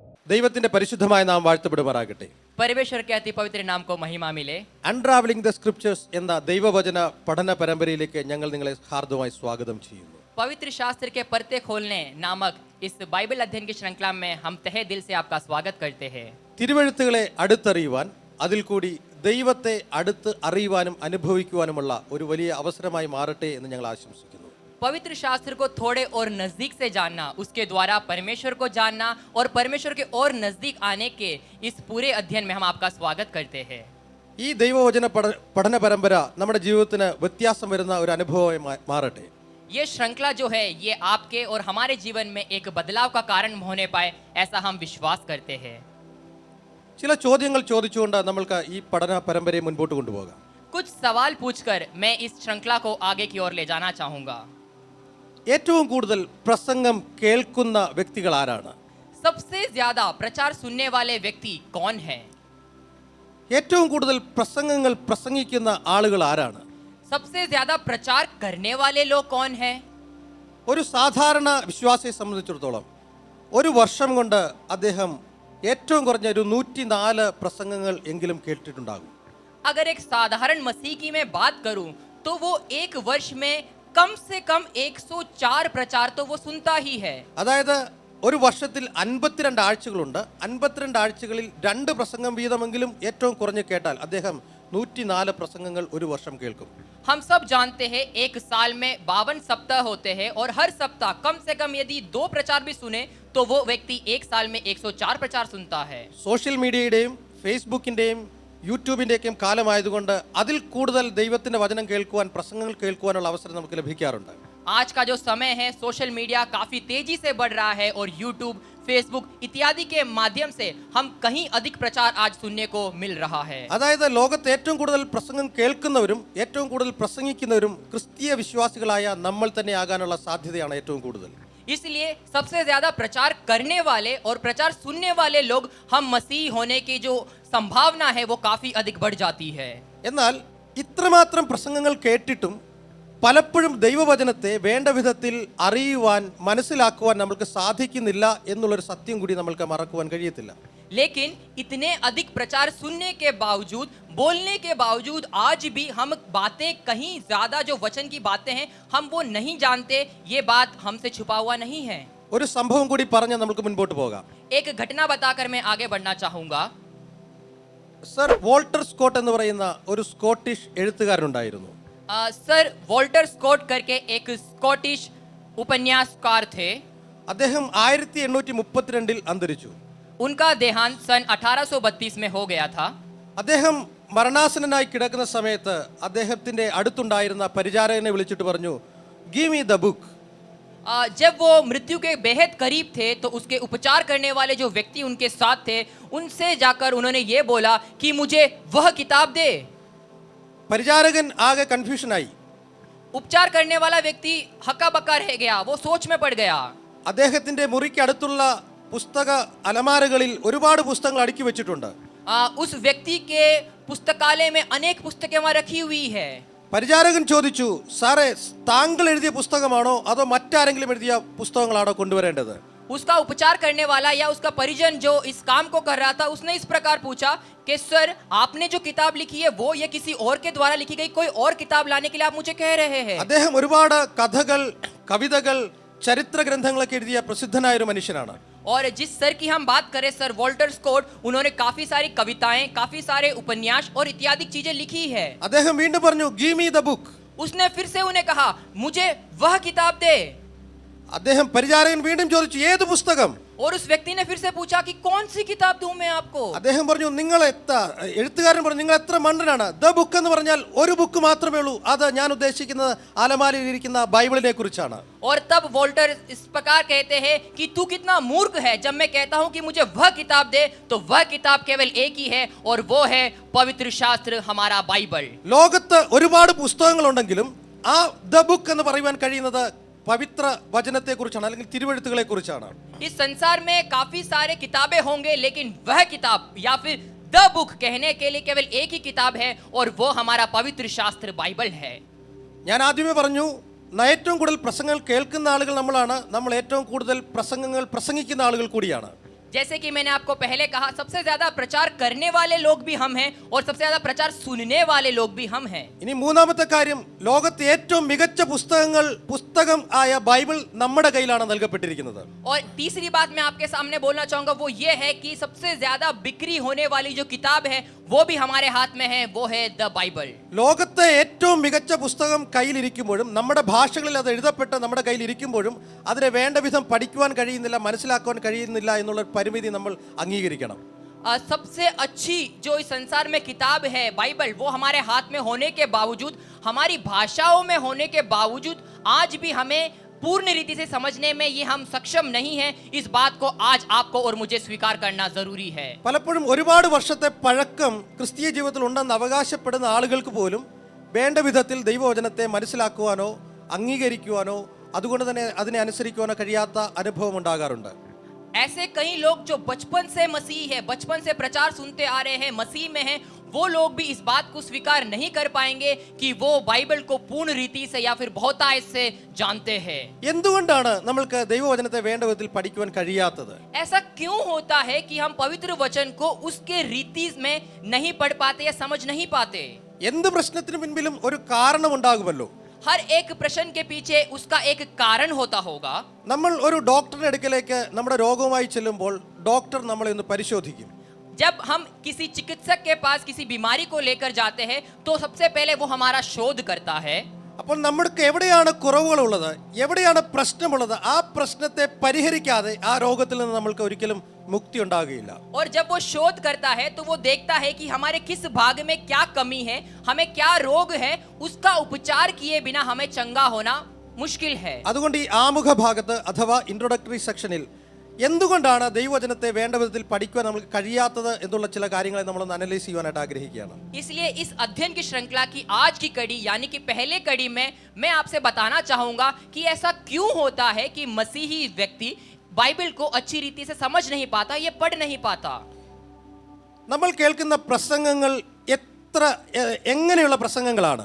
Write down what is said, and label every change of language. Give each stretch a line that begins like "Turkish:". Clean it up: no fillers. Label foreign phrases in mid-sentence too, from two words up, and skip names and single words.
Malayalam: ദൈവത്തിന്റെ പരിശുദ്ധമായ നാമം വാഴ്ത്തപ്പെടുമാറാകട്ടെ.
Hindi: परमेश्वर के अति पवित्र नाम को महिमा मिले.
Malayalam: അൺട്രാവലിംഗ് ദ സ്ക്രിപ്ചേഴ്സ് എന്ന ദൈവവചന പഠന പരമ്പരയിലേക്ക് ഞങ്ങൾ നിങ്ങളെ ഹാർദവമായി സ്വാഗതം ചെയ്യുന്നു.
Hindi: पवित्र शास्त्र के परते खोलने नामक इस बाइबल अध्ययन की श्रृंखला में हम तहे दिल से आपका स्वागत करते हैं.
Malayalam: തിരുവെഴുത്തുകളെ അടുത്തറിയുവാൻ അതിൽ കൂടി ദൈവത്തെ അടുത്ത് അറിയുവാനും അനുഭവിക്കുവാനുമുള്ള ഒരു വലിയ അവസരമായി മാറട്ടെ എന്ന് ഞങ്ങൾ ആശംസിക്കുന്നു.
Hindi: पवित्र शास्त्र को थोड़े और नजदीक से जानना, उसके द्वारा परमेश्वर को जानना और परमेश्वर के और नजदीक आने के इस पूरे अध्ययन में हम आपका स्वागत करते हैं.
Malayalam: ഈ ദൈവവചന പഠന പരമ്പര നമ്മുടെ ജീവിതത്തിന് വ്യത്യാസം വരുന്ന ഒരു അനുഭവമായി മാറട്ടെ.
Hindi: ये श्रृंखला जो है ये आपके और हमारे जीवन में एक बदलाव का कारण होने पाए, ऐसा हम विश्वास करते हैं.
Malayalam: ചില ചോദ്യങ്ങൾ ചോദിച്ചുകൊണ്ട് നമ്മൾക്ക് ഈ പഠന പരമ്പരയെ മുൻപോട്ട് കൊണ്ടുപോകാം.
Hindi: कुछ सवाल पूछकर मैं इस श्रृंखला को आगे की ओर ले जाना चाहूंगा.
Malayalam: ഏറ്റവും കൂടുതൽ പ്രസംഗം കേൾക്കുന്ന വ്യക്തികൾ ആരാണ്?
Hindi: सबसे ज्यादा प्रचार सुनने वाले व्यक्ति कौन है?
Malayalam: ഏറ്റവും കൂടുതൽ പ്രസംഗങ്ങൾ പ്രസംഗിക്കുന്ന ആളുകൾ ആരാണ്?
Hindi: सबसे ज्यादा प्रचार करने वाले लोग कौन है?
Malayalam: ഒരു സാധാരണ വിശ്വാസിയെ സംബന്ധിച്ചിടത്തോളം ഒരു വർഷം കൊണ്ട് അദ്ദേഹം ഏറ്റവും കുറഞ്ഞ ഒരു 104 പ്രസംഗങ്ങൾ എങ്കിലും കേട്ടിട്ടുണ്ടാകും.
Hindi: अगर एक साधारण मसीही में बात करूं तो वो एक वर्ष में कम से कम 104 प्रचार तो वो सुनता ही है.
Malayalam: അതായത് ഒരു വർഷത്തിൽ 52 ആഴ്ചകളുണ്ട്. 52 ആഴ്ചകളിൽ 2 പ്രസംഗം വീതമെങ്കിലും ഏറ്റവും കുറഞ്ഞ് കേട്ടാൽ അദ്ദേഹം 104 പ്രസംഗങ്ങൾ ഒരു വർഷം കേൾക്കും.
Hindi: हम सब जानते हैं एक साल में 52 सप्ताह होते हैं और हर सप्ताह कम से कम यदि 2 प्रचार भी सुने तो वो व्यक्ति एक साल में 104 प्रचार सुनता है.
English: social media-യുടെയും
Malayalam: ഫേസ്ബുക്കിൻ്റെയും യൂട്യൂബിൻ്റെയൊക്കെയും കാലമായതുകൊണ്ട് അതിൽ കൂടുതൽ ദൈവത്തിൻ്റെ വചനം കേൾക്കുവാൻ, പ്രസംഗങ്ങൾ കേൾക്കുവാനുള്ള അവസരം നമുക്ക് ലഭിക്കാറുണ്ട്.
Hindi: आज का जो समय है
English: social media
Hindi: काफी तेजी से बढ़ रहा है और यूट्यूब, फेसबुक इत्यादि के माध्यम से हम कहीं अधिक प्रचार आज सुनने को मिल रहा है.
Malayalam: അതായത് ലോകത്ത് ഏറ്റവും കൂടുതൽ പ്രസംഗം കേൾക്കുന്നവരും ഏറ്റവും കൂടുതൽ പ്രസംഗിക്കുന്നവരും ക്രിസ്തീയ വിശ്വാസികളായ നമ്മൾ തന്നെ ആകാനുള്ള സാധ്യതയാണ് ഏറ്റവും കൂടുതൽ.
Hindi: इसलिए सबसे ज्यादा प्रचार करने वाले और प्रचार सुनने वाले लोग हम मसीह होने की जो संभावना है वो काफी अधिक बढ़ जाती है.
Malayalam: എന്നാൽ ഇത്രമാത്രം പ്രസംഗങ്ങൾ കേട്ടിട്ടും പലപ്പോഴും ദൈവവചനത്തെ വേണ്ട വിധത്തിൽ അറിയുവാൻ, മനസ്സിലാക്കുവാൻ നമുക്ക് സാധിക്കുന്നില്ല എന്നുള്ളൊരു സത്യം കൂടി നമ്മൾക്ക് മറക്കുവാൻ കഴിയത്തില്ല.
Hindi: लेकिन इतने अधिक प्रचार सुनने के बावजूद, बोलने के बावजूद आज भी हम बातें कहीं ज्यादा जो वचन की बातें हैं हम वो नहीं जानते. ये बात हमसे छुपा हुआ नहीं है.
Malayalam: ഒരു സംഭവം കൂടി പറഞ്ഞ് നമുക്ക് മുൻപോട്ട് പോകാം.
Hindi: एक घटना बताकर मैं आगे बढ़ना चाहूंगा.
Malayalam: സർ വോൾട്ടർ സ്കോട്ട് എന്ന് പറയുന്ന ഒരു സ്കോട്ടിഷ് എഴുത്തുകാരനുണ്ടായിരുന്നു.
Hindi: सर वॉल्टर स्कॉट करके एक स्कॉटिश उपन्यासकार थे.
Malayalam: അദ്ദേഹം 1832 അന്തരിച്ചു.
Hindi: उनका देहांत सन 1832 में हो गया था.
Malayalam: അദ്ദേഹം മരണാസന്നനായി കിടക്കുന്ന സമയത്ത് അദ്ദേഹത്തിന്റെ അടുത്തുണ്ടായിരുന്ന പരിചാരകനെ വിളിച്ചിട്ട് പറഞ്ഞു,
English: give me the book.
Hindi: जब वो मृत्यु के बेहद करीब थे तो उसके उपचार करने वाले जो व्यक्ति उनके साथ थे उनसे जाकर उन्होंने ये बोला कि मुझे वह किताब दे.
Malayalam: പരിചാരകൻ ആകെ കൺഫ്യൂഷനായി.
Hindi: उपचार करने वाला व्यक्ति हक्का बक्का रह गया, वो सोच में पड़ गया.
Malayalam: അദ്ദേഹത്തിന്റെ മുറിക്ക് അടുത്തുള്ള പുസ്തക അലമാരകളിൽ ഒരുപാട് പുസ്തകങ്ങൾ അടുക്കി വെച്ചിട്ടുണ്ട്.
Hindi: उस व्यक्ति के पुस्तकालय में अनेक पुस्तकें वहां रखी हुई है.
Malayalam: പരിചാരകൻ ചോദിച്ചു, സാറേ താങ്കൾ എഴുതിയ പുസ്തകമാണോ അതോ മറ്റാരെങ്കിലും എഴുതിയ പുസ്തകങ്ങളാണോ കൊണ്ടുവരേണ്ടത്?
Hindi: उसका उपचार करने वाला या उसका परिजन जो इस काम को कर रहा था उसने इस प्रकार पूछा कि सर आपने जो किताब लिखी है वो या किसी और के द्वारा लिखी गई कोई और किताब लाने के लिए आप मुझे कह रहे हैं?
Malayalam: അദ്ദേഹം ഒരുപാട് കഥകൾ, കവിതകൾ, ചരിത്ര ഗ്രന്ഥങ്ങളൊക്കെ എഴുതിയ പ്രസിദ്ധനായ ഒരു മനുഷ്യനാണ്.
Hindi: और जिस सर की हम बात करें सर वॉल्टर स्कॉट, उन्होंने काफी सारी कविताएं, काफी सारे उपन्यास और इत्यादि चीजें लिखी है.
Malayalam: അദ്ദേഹം വീണ്ടും പറഞ്ഞു,
English: give me the book.
Hindi: उसने फिर से उन्हें कहा मुझे वह किताब दे.
Malayalam: അദ്ദേഹം പരിചാരകൻ വീണ്ടും ചോദിച്ചു, ഏത് പുസ്തകം?
Hindi: और उस व्यक्ति ने फिर से पूछा कि कौन सी किताब दूं मैं आपको?
Malayalam: അദ്ദേഹം പറഞ്ഞു, എഴുത്തുകാരൻ പറഞ്ഞു, നിങ്ങൾ എത്ര മണ്ടനാണ്.
English: the book
Malayalam: എന്ന് പറഞ്ഞാൽ ഒരു ബുക്ക് മാത്രമേ ഉള്ളൂ. അത് ഞാൻ ഉദ്ദേശിക്കുന്നത് അലമാരയിൽ ഇരിക്കുന്ന ബൈബിളിനെ കുറിച്ചാണ്.
Hindi: और तब वॉल्टर इस प्रकार कहते हैं कि तू कितना मूर्ख है जब मैं कहता हूं कि मुझे वह किताब दे तो वह किताब केवल एक ही है और वो है पवित्र शास्त्र, हमारा बाइबल.
Malayalam: ലോകത്ത് ഒരുപാട് പുസ്തകങ്ങളുണ്ടെങ്കിലും ആ
English: the book
Malayalam: എന്ന് പറയുവാൻ കഴിയുന്നത് പവിത്ര വചനത്തെ കുറിച്ചാണ്, അല്ലെങ്കിൽ തിരുവെഴുത്തുകളെ കുറിച്ചാണ്.
Hindi: इस संसार में काफी सारे किताबें होंगे लेकिन वह किताब या फिर
English: the book
Hindi: कहने के लिए केवल एक ही किताब है और वो हमारा पवित्र शास्त्र बाइबल है.
Malayalam: ഞാൻ ആദ്യമേ പറഞ്ഞു, ഏറ്റവും കൂടുതൽ പ്രസംഗങ്ങൾ കേൾക്കുന്ന ആളുകൾ നമ്മളാണ്. നമ്മൾ ഏറ്റവും കൂടുതൽ പ്രസംഗങ്ങൾ പ്രസംഗിക്കുന്ന ആളുകൾ കൂടിയാണ്.
Hindi: जैसे कि मैंने आपको पहले कहा, सबसे ज्यादा प्रचार करने वाले लोग भी हम हैं और सबसे ज्यादा प्रचार सुनने वाले लोग भी हम हैं।
Malayalam: ഇനി മൂന്നാമത്തെ കാര്യം, ലോകത്തെ ഏറ്റവും മികച്ച പുസ്തകം ആയ ബൈബിൾ നമ്മുടെ കയ്യിലാണ് നൽകപ്പെട്ടിരിക്കുന്നത്.
Hindi: और तीसरी बात मैं आपके सामने बोलना चाहूंगा वो ये है कि सबसे ज्यादा बिक्री होने वाली जो किताब है वो भी हमारे हाथ में है, वो है
English: the Bible.
Malayalam: ലോകത്തെ ഏറ്റവും മികച്ച പുസ്തകം കയ്യിലിരിക്കുമ്പോഴും നമ്മുടെ ഭാഷകളിൽ അത് എഴുതപ്പെട്ട് നമ്മുടെ കയ്യിലിരിക്കുമ്പോഴും അതിനെ വേണ്ട വിധം പഠിക്കുവാൻ കഴിയുന്നില്ല, മനസ്സിലാക്കുവാൻ കഴിയുന്നില്ല എന്നുള്ള പരിമിതി നമ്മൾ അംഗീകരിക്കണം.
Hindi: सबसे अच्छी जो इस संसार में किताब है बाइबल, वो हमारे हाथ में होने के बावजूद, हमारी भाषाओं में होने के बावजूद आज भी हमें पूर्ण रीति से समझने में ये हम सक्षम नहीं हैं। इस बात को आज आपको और मुझे स्वीकार करना जरूरी है।
Malayalam: പലപ്പോഴും ഒരുപാട് വർഷത്തെ പഴക്കം ക്രിസ്തീയ ജീവിതത്തിൽ ഉണ്ടെന്ന് അവകാശപ്പെടുന്ന ആളുകൾക്ക് പോലും വേണ്ട വിധത്തിൽ ദൈവവചനത്തെ മനസ്സിലാക്കുവാനോ അംഗീകരിക്കുവാനോ അതുകൊണ്ട് തന്നെ അതിനെ അനുസരിക്കുവാനോ കഴിയാത്ത അനുഭവം ഉണ്ടാകാറുണ്ട്.
Hindi: ऐसे कई लोग जो बचपन से मसीह है, बचपन से प्रचार सुनते आ रहे हैं, मसीह में हैं, वो लोग भी इस बात को स्वीकार नहीं कर पाएंगे कि वो बाइबल को पूर्ण रीति से या फिर बहुतायत से जानते हैं।
Malayalam: എന്തുകൊണ്ടാണ് നമ്മൾക്ക് ദൈവവചനത്തെ വേണ്ട വിധത്തിൽ പഠിക്കുവാൻ കഴിയാത്തത്?
Hindi: ऐसा क्यों होता है कि हम पवित्र वचन को उसके रीति में नहीं पढ़ पाते या समझ नहीं पाते?
Malayalam: എന്ത് പ്രശ്നത്തിനു മുൻപിലും ഒരു കാരണം ഉണ്ടാകുമല്ലോ.
Hindi: हर एक प्रश्न के पीछे उसका एक कारण होता होगा।
Malayalam: നമ്മൾ ഒരു ഡോക്ടറുടെ അടുക്കലേക്ക് നമ്മുടെ രോഗവുമായി ചെല്ലുമ്പോൾ ഡോക്ടർ നമ്മളെ ഒന്ന് പരിശോധിക്കും.
Hindi: जब हम किसी चिकित्सक के पास किसी बीमारी को लेकर जाते हैं तो सबसे पहले वो हमारा शोध करता है।
Malayalam: അപ്പോൾ നമ്മൾക്ക് എവിടെയാണ് കുറവുകളുള്ളത്, എവിടെയാണ് പ്രശ്നമുള്ളത്, ആ പ്രശ്നത്തെ പരിഹരിക്കാതെ ആ രോഗത്തിൽ നിന്ന് നമ്മൾക്ക് ഒരിക്കലും മുക്തി ഉണ്ടാകുകയില്ല.
Hindi: और जब वो शोध करता है तो वो देखता है कि हमारे किस भाग में क्या कमी है, हमें क्या रोग है, उसका उपचार किए बिना हमें चंगा होना मुश्किल है।
Malayalam: അതുകൊണ്ട് ഈ ആമുഖ ഭാഗത്ത് അഥവാ
English: introductory section-ഇൽ
Malayalam: എന്തുകൊണ്ടാണ് ദൈവവചനത്തെ വേണ്ട വിധത്തിൽ പഠിക്കുവാൻ നമുക്ക് കഴിയാത്തത് എന്നുള്ള ചില കാര്യങ്ങളെ നമ്മളൊന്ന് അനലൈസ് ചെയ്യാനായിട്ട് ആഗ്രഹിക്കുകയാണ്.
Hindi: इसलिए इस अध्ययन की श्रृंखला की आज की कड़ी यानी कि पहले कड़ी में मैं आपसे बताना चाहूंगा कि ऐसा क्यों होता है कि मसीही व्यक्ति बाइबल को अच्छी रीति से समझ नहीं पाता, ये पढ़ नहीं पाता।
Malayalam: നമ്മൾ കേൾക്കുന്ന പ്രസംഗങ്ങൾ എങ്ങനെയുള്ള പ്രസംഗങ്ങളാണ്?